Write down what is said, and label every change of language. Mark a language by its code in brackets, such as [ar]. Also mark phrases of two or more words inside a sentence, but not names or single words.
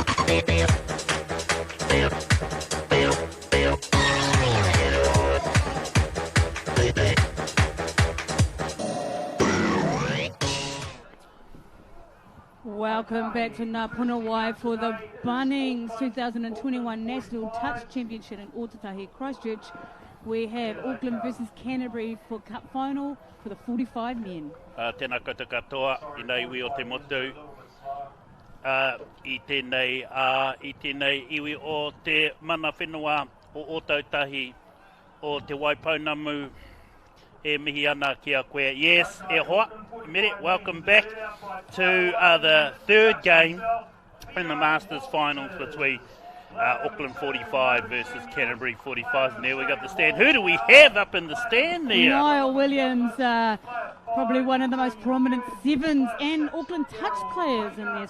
[en] Welcome back to Ngā Punawai for the Bunnings 2021 National Touch Championship in Ōtautahi, Christchurch. We have Auckland versus Canterbury for Cup Final for the 45 men. [mi] Tēnā koutou katoa, I nei iwi o te motu. I tēnei iwi o te mana whenua o Ōtautahi o te waipaunamu e mihi ana ki a koe. Yes, e hoa, mere, [en] welcome back to the third game in the Masters finals between Auckland 45 versus Canterbury 45. And there we got the stand. Who do we have up in the stand there? Niall Williams, probably one of the most prominent sevens and Auckland touch players in there.